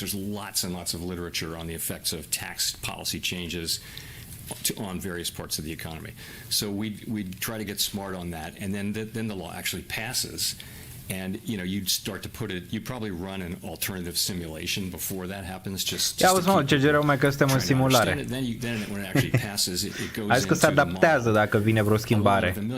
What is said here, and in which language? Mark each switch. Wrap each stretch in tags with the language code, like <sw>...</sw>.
<en>There's lots and lots of literature on the effects of tax policy changes on various parts of the economy. So we'd try to get smart on that, and then the law actually passes. And you'd start to you'd probably run an alternative simulation before that happens.</en> <ro>Ia auzi, mă, ce Jerome, că suntem în simulare.</ro> <en>Then when it actually passes, it goes.</en> <ro>Hai că se adaptează dacă vine vreo schimbare.</ro>